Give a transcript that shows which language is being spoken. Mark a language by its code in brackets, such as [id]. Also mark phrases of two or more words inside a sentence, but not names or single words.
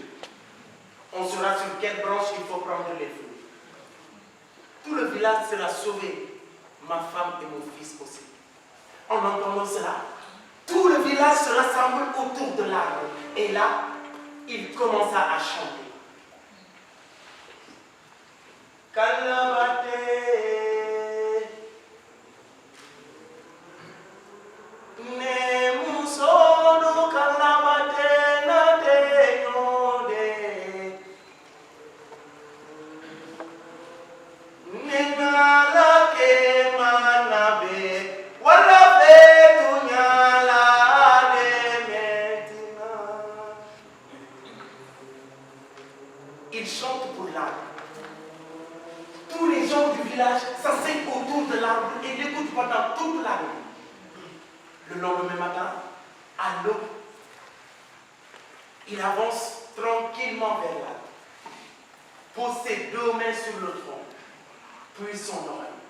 [fr] On saura sur quelle branche il faut prendre les fruits. Tout le village sera sauvé, ma femme et mon fils aussi. En entendant cela, tout le village se rassemble autour de l'arbre. Et là, il commença à chanter. [bm] Kalabate, ne musodo kalabate na te yode, ne nala ke manabe, wala be tunyala de metina. [fr] Il chante pour l'arbre. Tous les gens du village s'asseyent autour de l'arbre et l'écoutent pendant toute la nuit. Le lendemain matin, à l'aube, il avance tranquillement vers l'arbre, pose ses deux mains sur le tronc, puis son oreille.